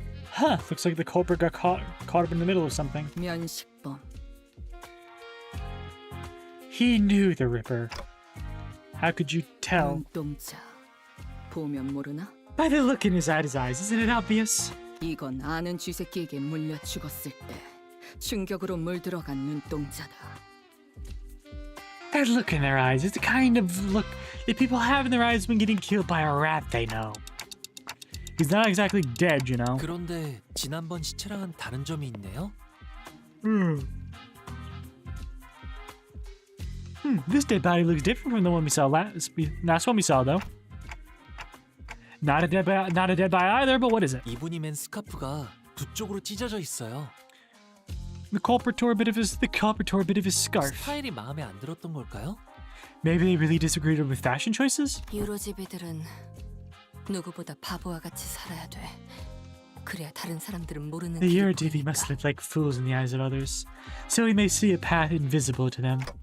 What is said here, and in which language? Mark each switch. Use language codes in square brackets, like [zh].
[en] Huh, looks like the culprit got caught up in the middle of something. [ko] 면식범. [en] He knew the Ripper. How could you tell? [ko] 눈동자. 보면 모르나? [en] By the look in his eyes, isn't it obvious? [ko] 이건 아는 쥐새끼에게 물려 죽었을 때 충격으로 물들어간 눈동자다. [en] That look in their eyes is the kind of look that people have in their eyes when getting killed by a rat they know. He's not exactly dead, you know. [ko] 그런데 지난번 시체랑은 다른 점이 있네요. [en] This dead body looks different from the one we saw last one we saw, though. Not a dead body either, but what is it? [ko] 이분이 맨 스카프가 붓쪽으로 찢어져 있어요. [en] The culprit tore a bit of his scarf. [ko] 스타일이 마음에 안 들었던 걸까요? [en] Maybe they really disagreed with fashion choices? [ko] 유로집이들은 누구보다 바보와 같이 살아야 돼. 그래야 다른 사람들은 모르는 [en] The [ko] 길을 [en] Eurodivi [ko] 보이니까. [en] must live like fools in the eyes of others, so he may see a path invisible to them.